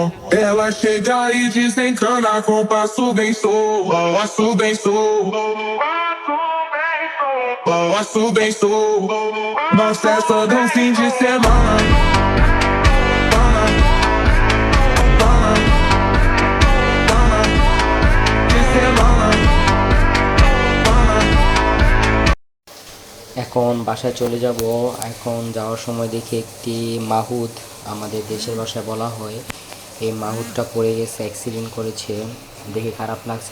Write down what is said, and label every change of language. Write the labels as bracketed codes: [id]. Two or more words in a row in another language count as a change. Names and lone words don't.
[pt] Ela chega e desencana com passo bem solto. Passo bem solto. Passo bem solto. Na festa do fim de semana. [bn] এখন বাসায় চলে যাব। এখন যাওয়ার সময় দেখি একটি মাহুত, আমাদের দেশের ভাষায় বলা হয়, এই মাহুতটা পড়ে গেছে, অ্যাক্সিডেন্ট করেছে, দেখে খারাপ লাগছে।